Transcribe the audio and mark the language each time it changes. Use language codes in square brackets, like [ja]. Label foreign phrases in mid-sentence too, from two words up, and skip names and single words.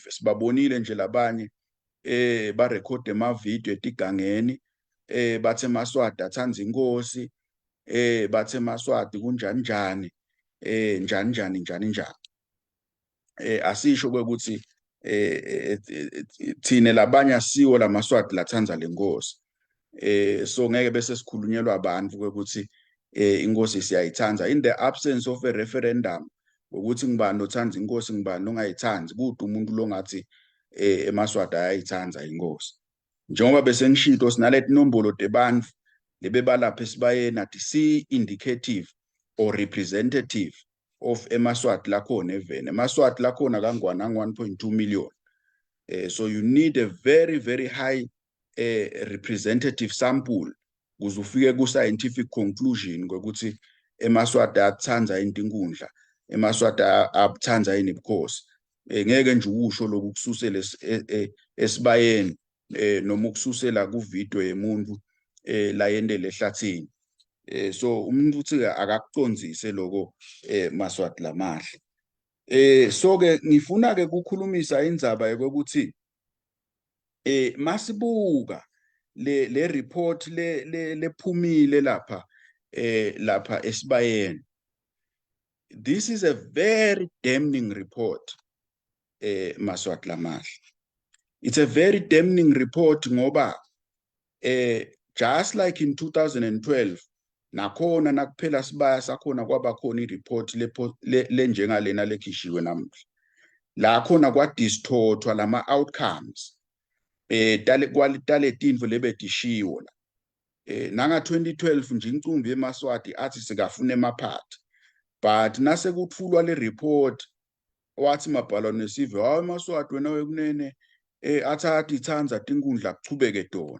[ss] Sibabonile nje labanye ba record emavideo etigangeni bathe emaswati athanza inkosi, bathe emaswati kunjani njani njani njani. Asisho kwekuthi thine labanye asiwo lamaswati lathanza lenkosi. So ngeke bese sikhulunyelwa abantu kwekuthi inkosi siyayithanza [en] in the absence of a referendum [ss] ukuthi ngibani othanza inkosi ngibani ongayithanzi, kude umuntu longathi emaswati ayayithanza inkosi. Njengoba bese ngishito sinaleti nombolo tebantu lebebalapha esibayeni athi si [en] indicative or representative of [ss] emaswati lakhona eveni. Emaswati lakhona kangwana 1.2 million. So [en] you need a very very high representative sample [ss] ukuze ufike ku [en] scientific conclusion [ss] ngokuthi emaswati athanza intinkundla, emaswati abuthanza yini ubukhosi. Ngeke nje ukusho lokhu kususela esibayeni noma ukususela ku video yemuntu la yendele ehlathini. So umuntu uthi akakucondzise lokho maswati lamahle. So ke ngifuna ke ukukhulumisa indzaba yokuthi masibuka le report lephumile lapha esibayeni. [en] This is a very damning report, [ss] Maswat Lamahle. [en] It's a very damning report [ss] ngoba [en] just like in 2012 [ss] nakhona nakuphela sibaya sakhona kwaba khona ireport lenjengalena lekhishiwe namuhla. La khona kwadistortwa lama outcomes tale tinto lebetishiwo la. Nanga 2012 nje incumbi yeMaswati athi sikafuna emaphathi, but nase kuthulwa le report wathi mabhalwa nesive hayi Maswati wena wekunene athathi ithanza tinkundla kuchubeke tona.